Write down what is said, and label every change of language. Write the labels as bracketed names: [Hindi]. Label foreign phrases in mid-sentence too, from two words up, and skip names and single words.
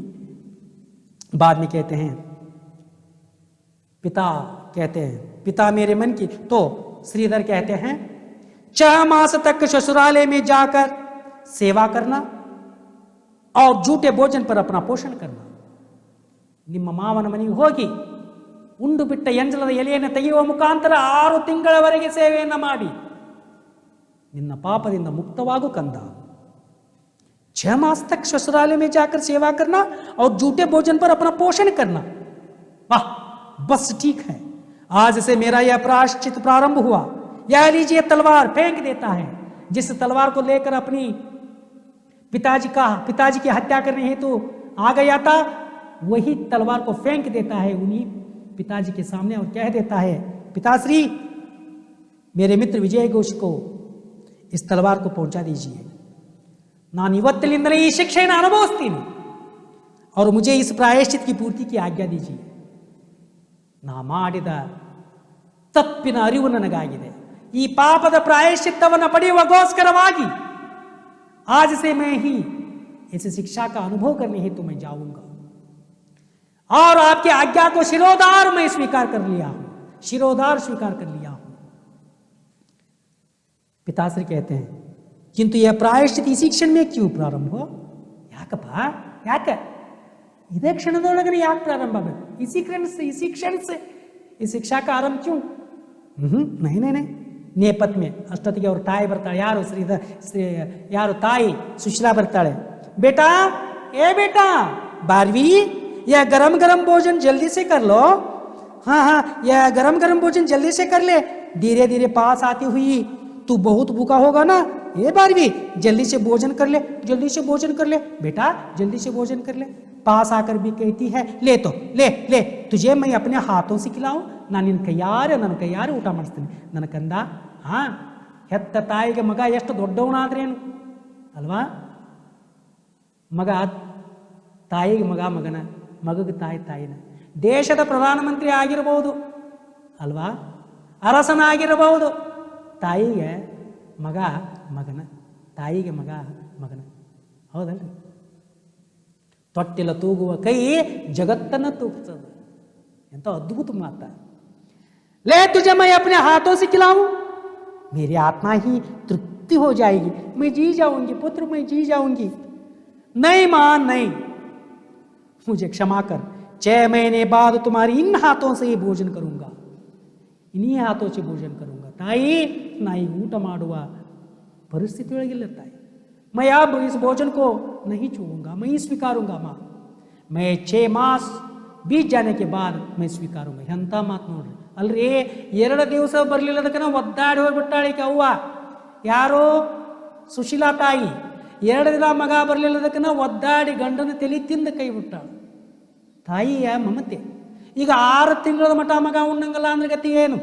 [Hindi] बाद में कहते हैं पिता कहते हैं पिता मेरे मन की, तो श्रीधर कहते हैं 6 मास तक ससुरालय में जाकर सेवा करना और झूठे भोजन पर अपना पोषण करना। [Kannada] ನಿಮ್ಮ ಮಾವನ ಮನೆಗೆ ಹೋಗಿ ಉಂಡು ಬಿಟ್ಟ ಎಂಜಲದ ಎಲೆಯನ್ನು ತೆಗೆಯುವ ಮುಖಾಂತರ 6 ತಿಂಗಳವರೆಗೆ ಸೇವೆಯನ್ನು ಮಾಡಿ ನಿನ್ನ ಪಾಪದಿಂದ ಮುಕ್ತವಾಗು ಕಂದ। [Hindi] 6 मास तक ससुरालय में जाकर सेवा करना और झूठे भोजन पर अपना पोषण करना। वाह, बस ठीक है, आज से मेरा यह प्रायश्चित प्रारंभ हुआ। यह लीजिए तलवार, फेंक देता है। जिस तलवार को लेकर अपनी पिताजी की हत्या करने हेतु आ गया था, वही तलवार को फेंक देता है उन्हीं पिताजी के सामने और कह देता है पिताश्री मेरे मित्र विजय घोष को इस तलवार को पहुंचा दीजिए। [Kannada] ನಾನು ಇವತ್ತಿನಿಂದಲೇ ಈ ಶಿಕ್ಷೆಯನ್ನು ಅನುಭವಿಸ್ತೀನಿ [Hindi] और मुझे इस प्रायश्चित की पूर्ति की आज्ञा दीजिए। [Kannada] ನಾ ಮಾಡಿದ ತಪ್ಪಿನ ಅರಿವು ನನಗಾಗಿದೆ। ಈ ಪಾಪದ ಪ್ರಾಯಶ್ಚಿತ್ತವನ್ನು ಪಡೆಯುವಗೋಸ್ಕರವಾಗಿ [Hindi] आज से मैं ही इस शिक्षा का अनुभव करने हेतु मैं जाऊंगा और आपकी आज्ञा को शिरोधार मैं स्वीकार कर लिया हूं, शिरोधार स्वीकार कर लिया हूं। पिताश्री कहते हैं किंतु यह प्रायश्चित इसी क्षण में क्यों प्रारंभ हो? [Kannada] ಯಾಕಪ್ಪ ಯಾಕೆ ಇದೇ ಕ್ಷಣದೊಳಗನೆ ಯಾಕೆ ಪ್ರಾರಂಭ ಆಗಬೇಕು? [Hindi] इसी क्षण से इस शिक्षा का आरंभ क्यों? नहीं नहीं नहीं, [Kannada] ನೇಪಥ್ಯ में ಅಷ್ಟೊತ್ತಿಗೆ ಅವ್ರ ತಾಯಿ ಬರ್ತಾಳೆ। ಯಾರು ಯಾರು ತಾಯಿ ಸುಶೀಲಾ ಬರ್ತಾಳೆ। [Hindi] बेटा ए बेटा बारवी, यह गरम गरम भोजन जल्दी से कर लो। हाँ हाँ, यह गरम गरम भोजन जल्दी से कर ले। धीरे धीरे पास आती हुई तू बहुत भूखा होगा ना, ये बारवी जल्दी से भोजन कर ले, जल्दी से भोजन कर ले बेटा, जल्दी से भोजन कर ले। पास आकर भी कहती है ले तो ले ले, तुझे मैं अपने हाथों से खिलाऊं ना, [Kannada] ನನ್ನ ಕೈಯಾರೆ ಊಟ ಮಾಡಿಸ್ತೀನಿ ನನ್ನ ಕಂದ। ಹಾ, ಹೆತ್ತ ತಾಯಿಗೆ ಮಗ ಎಷ್ಟು ದೊಡ್ಡವನಾದ್ರೇನು ಅಲ್ವಾ? ಮಗ ತಾಯಿಗೆ ಮಗ ಮಗನ, ಮಗಗೆ ತಾಯಿನ, ದೇಶದ ಪ್ರಧಾನಮಂತ್ರಿ ಆಗಿರಬಹುದು ಅಲ್ವಾ, ಅರಸನಾಗಿರಬಹುದು, ತಾಯಿಗೆ ಮಗ ಮಗನ, ತಾಯಿಗೆ ಮಗ ಮಗನ, ಹೌದಲ್ರಿ? ತೊಟ್ಟಿಲ ತೂಗುವ ಕೈ ಜಗತ್ತನ್ನು ತೂಗ್ತದೆ। ಎಂತ ಅದ್ಭುತ ಮಾತ। [Hindi] ले तुझे मैं अपने हाथों से खिलाऊं, मेरी आत्मा ही तृप्ति हो जाएगी, मैं जी जाऊंगी पुत्र, मैं जी जाऊंगी। नहीं मां नहीं, मुझे क्षमा कर, 6 महीने बाद तुम्हारी इन हाथों से ही भोजन करूंगा, इन्हीं हाथों से भोजन करूंगा। ताई नाई ऊट [Kannada] ಮಾಡುವ ಪರಿಸ್ಥಿತಿ ಒಳಗಿಲ್ಲ ತಾಯಿ। [Hindi] मैं अब इस भोजन को नहीं छूऊंगा, मैं ही स्वीकारूंगा मां। मैं 6 मास बीत जाने के बाद मैं स्वीकारूंगा। [Kannada] ಎಂತ ಮಾತು ನೋಡ್ರಿ ಅಲ್ರಿ, 2 ದಿವಸ ಬರ್ಲಿಲ್ಲದಕ್ಕೆ ಒದ್ದಾಡಿ ಹೋಗ್ಬಿಟ್ಟಾಳೆ ಅವ್ವ, ಯಾರು ಸುಶೀಲಾ ತಾಯಿ। 2 ದಿನ ಮಗ ಬರ್ಲಿಲ್ಲದಕ್ಕೆ ಒದ್ದಾಡಿ ಗಂಡನ ತಲೆ ತಿಂದ ಕೈ ಬಿಟ್ಟಾಳು। ತಾಯಿಯ ಮಮತೆ। ಈಗ 6 ತಿಂಗಳ ಮಠ ಮಗ ಉಣ್ಣಂಗಲ್ಲ ಅಂದ್ರೆ ಗತಿ ಏನು?